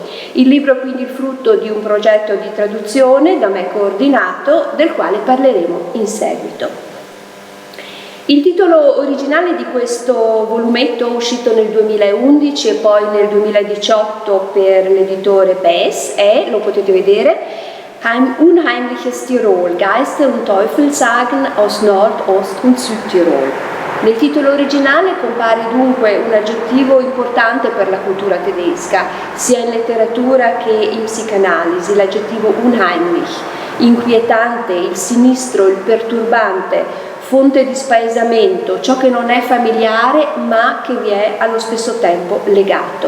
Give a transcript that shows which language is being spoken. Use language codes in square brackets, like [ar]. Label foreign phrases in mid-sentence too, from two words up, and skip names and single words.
[it] Il libro è quindi il frutto di un progetto di traduzione da me coordinato, del quale parleremo in seguito. Il titolo originale di questo volumetto, uscito nel 2011 e poi nel 2018 per l'editore Bess, è, lo potete vedere, Unheimliches Tirol, Geister und Teufelssagen aus Nord, Ost und Südtirol. Nel titolo originale compare dunque un aggettivo importante per la cultura tedesca, sia in letteratura che in psicanalisi, l'aggettivo unheimlich, inquietante, il sinistro, il perturbante, fonte di spaesamento, ciò che non è familiare ma che vi è allo stesso tempo legato.